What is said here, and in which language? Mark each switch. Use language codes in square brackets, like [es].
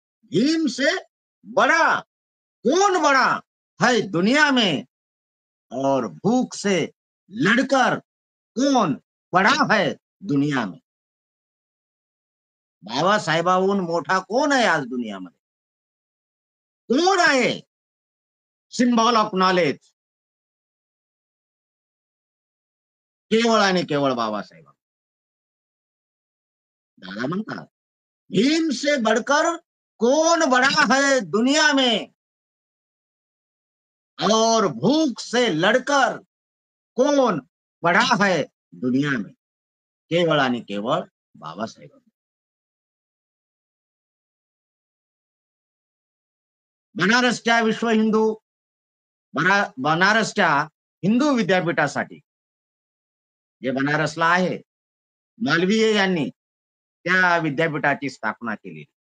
[hi] भीम से बड़ा कौन बड़ा है दुनिया में, और भूख से लड़कर कौन बड़ा है दुनिया में. [mr] बाबासाहेबांहून मोठा कोण आहे आज दुनियामध्ये? कोण आहे? [en] symbol of knowledge [mr] केवळ आणि केवळ बाबासाहेब. दादा म्हणतात, [hi] भीम से बढ़कर कौन बड़ा है दुनिया में, और भूख से लड़कर कौन बड़ा है दुनिया में. [mr] केवळ आणि केवळ बाबासाहेब. बनारसच्या विश्व हिंदू बनारसच्या हिंदू विद्यापीठासाठी, जे बनारसला आहे, मालवीय यांनी त्या विद्यापीठाची स्थापना केली.